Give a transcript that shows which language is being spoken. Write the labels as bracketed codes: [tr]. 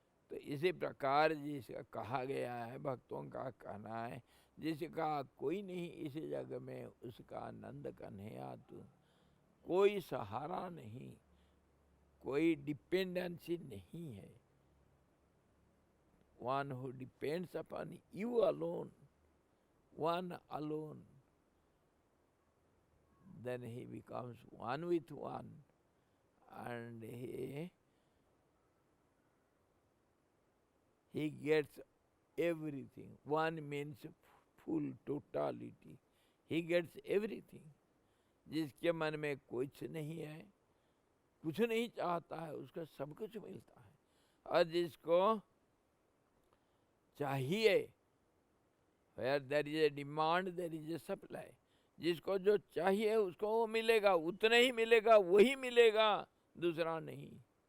[hi] तो इसी प्रकार जिसका कहा गया है, भक्तों का कहना है, जिसका कोई नहीं इस जग में उसका नंद कन्हैया तू, कोई सहारा नहीं, कोई डिपेंडेंसी नहीं है। [en] One who depends upon you alone, one alone, then he becomes one with one, and he gets everything. One means full totality. He gets everything. [hi] जिसके मन में कुछ नहीं है, कुछ नहीं चाहता है, उसका सब कुछ मिलता है। और जिसको चाहिए, [en] where there is a demand there is a supply, [hi] जिसको जो चाहिए उसको वो मिलेगा, उतना ही मिलेगा, वही मिलेगा, दूसरा नहीं।